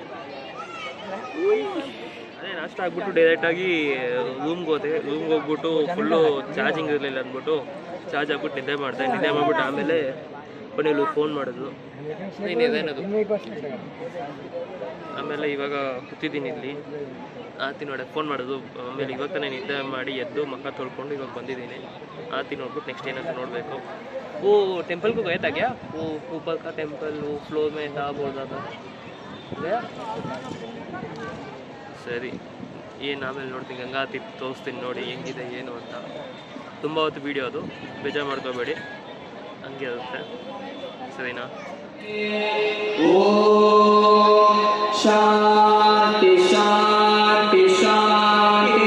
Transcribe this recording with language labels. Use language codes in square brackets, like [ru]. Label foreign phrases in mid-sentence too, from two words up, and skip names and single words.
[kn] ಅದೇ ನಾಷ್ಟ ಆಗ್ಬಿಟ್ಟು ಡೈರೆಕ್ಟಾಗಿ ರೂಮ್ಗೆ ಹೋಗ್ಬಿಟ್ಟು [en] full charging [kn] ಇರಲಿಲ್ಲ ಅಂದ್ಬಿಟ್ಟು ಚಾರ್ಜ್ ಹಾಕ್ಬಿಟ್ಟು ನಿದ್ದೆ ಮಾಡಿಬಿಟ್ಟು ಆಮೇಲೆ ಕೊನೆಯಲ್ಲಿ ಫೋನ್ ಮಾಡಿದ್ರು. ಇನ್ನೇನದು, ಆಮೇಲೆ ಇವಾಗ ಕೂತಿದ್ದೀನಿ ಇಲ್ಲಿ. ಆತಿ ನೋಡಿ ಫೋನ್ ಮಾಡೋದು. ಆಮೇಲೆ ಇವಾಗ ತಾನೇ ನಿದ್ದೆ ಮಾಡಿ ಎದ್ದು ಮುಖ ತೊಳ್ಕೊಂಡು ಇವಾಗ ಬಂದಿದ್ದೀನಿ. ಆತಿ ನೋಡ್ಬಿಟ್ಟು ನೆಕ್ಸ್ಟ್ ಏನಾದ್ರು ನೋಡಬೇಕು. [hi] वो टेंपल को गया था क्या? वो ऊपर का टेंपल, वो फ्लोर में था, बोल रहा था. गया? [kn] ಸರಿ, ಏನು ಆಮೇಲೆ ನೋಡ್ತೀನಿ. ಗಂಗಾ ಆರತಿ ತೋರಿಸ್ತೀನಿ ನೋಡಿ ಹೆಂಗಿದೆ ಏನು ಅಂತ. ತುಂಬ ಹೊತ್ತು ವೀಡಿಯೋ ಅದು, ಬೇಜಾರು ಮಾಡ್ಕೋಬೇಡಿ, ಹಂಗೆ ಇರುತ್ತೆ. ಸರಿನಾ? [hi] शांति शांति शांति.